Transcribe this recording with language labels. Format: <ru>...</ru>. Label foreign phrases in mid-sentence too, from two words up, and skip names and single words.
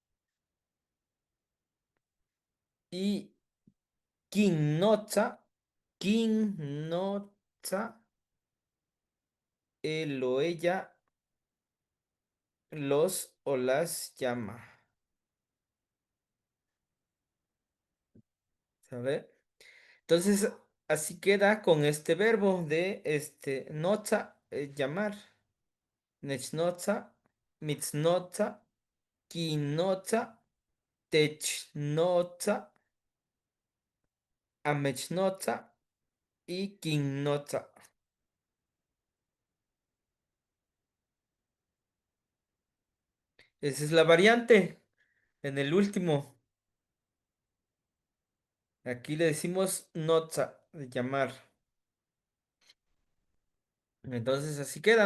<es>Y</es> <nah>quinnota, quinnota,</nah> <es>él o ella los o las llama. ¿Sabe? Entonces, así queda con este verbo de nota, llamar,</es> <nah>nechnota, mitznota, quinota, technota, Amechnotza y Kinnotza.</nah> <es>Esa es la variante en el último. Aquí le decimos notza, de llamar. Entonces así queda.</es>